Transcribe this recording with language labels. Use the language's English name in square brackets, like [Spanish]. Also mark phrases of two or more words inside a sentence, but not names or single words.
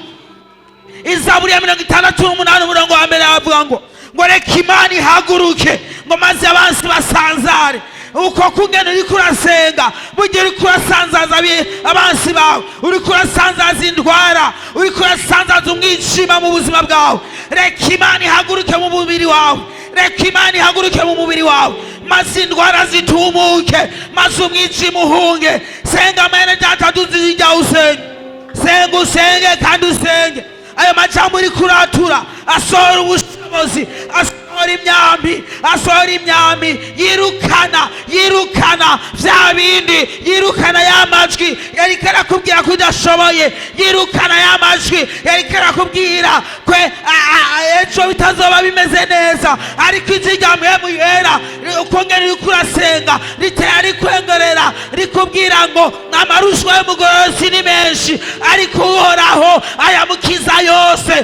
[Rundi] Izaburi ya 68 umurongo wa mbere avuga ngo reka Imana ihaguruke ngo maze abansi basanzare. Uko kungena uriko urasenga, burya uriko urasanzaza abansi bawe, uriko urasanzaza indwara, uriko urasanzaza umwijima mu buzima bwawe. Reka Imana ihaguruke mu mubiri wawe, reka Imana ihaguruke mu mubiri wawe, maze indwara zitumuke, maze umwijima uhunge. Senga mwene data, duzi ijwi ryawe usenge, senga usenge kandi usenge. Ayo majambo uri kuratura asohora ubushobozi, asohora imyambi, asohora imyambi, yirukana vya bindi, yirukana ya majwi yariko arakubwira ko udashoboye, yirukana ya majwi yariko arakubwira kwe ejo bitazoba bimeze neza. Ariko ijwi rya mpemu yera ukongera uriko urasenga ritera rikwengerera rikubwira ngo amarushwa y'umugorozi ni menshi, ariko Uhoraho ayamukiza yose.